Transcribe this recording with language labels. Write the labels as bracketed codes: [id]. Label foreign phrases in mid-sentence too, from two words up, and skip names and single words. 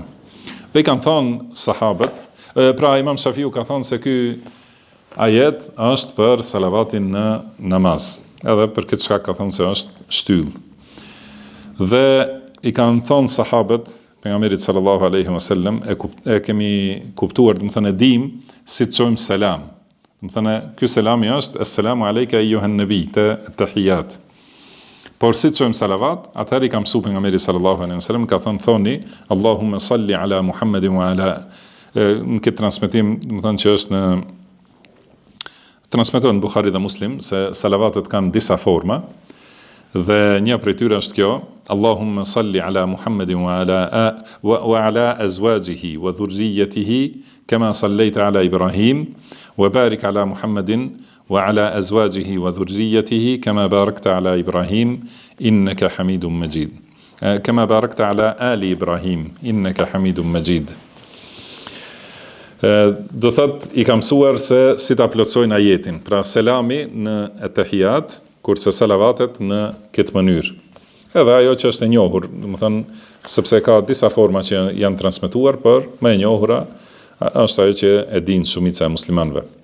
[sq] Dhe i kanë thonë sahabët, pra Imam Shafiu ka thonë se ky ajet është për salavatin në namaz, edhe për këtë shkak ka thonë se është shtyll. Dhe i kanë thonë sahabët pejgamberit [ar] صلى الله عليه وسلم [sq] e kemi kuptuar, do të thënë dim si të çojmë selam. Do të thënë ky selami është [ar] السلام عليك أيها النبي التحيات. [sq] Por si të çojmë salavat, atëherë i ka mësuar pejgamberi [ar] صلى الله عليه وسلم [sq] ka thoni [ar] اللهم صل على محمد وعلى [sq] në këtë transmetim, do të thënë që është në transmetohet në Buhari dhe Muslim se salavatet kanë disa forma. Dhe një prej tyre është kjo [ar] اللهم صل على محمد وعلى أزواجه وذريته كما صليت على إبراهيم وبارك على محمد وعلى أزواجه وذريته كما باركت على إبراهيم إنك حميد مجيد. كما باركت على آل إبراهيم إنك حميد مجيد. [sq] Do thot i kam mësuar se si ta plotësojnë ajetin. Pra selami në etahiyat, kurse salavatet në këtë mënyrë. Edhe ajo që është e njohur, do të thënë, sepse ka disa forma që janë transmetuar, por më e njohura është ajo që e dinë shumica e muslimanëve.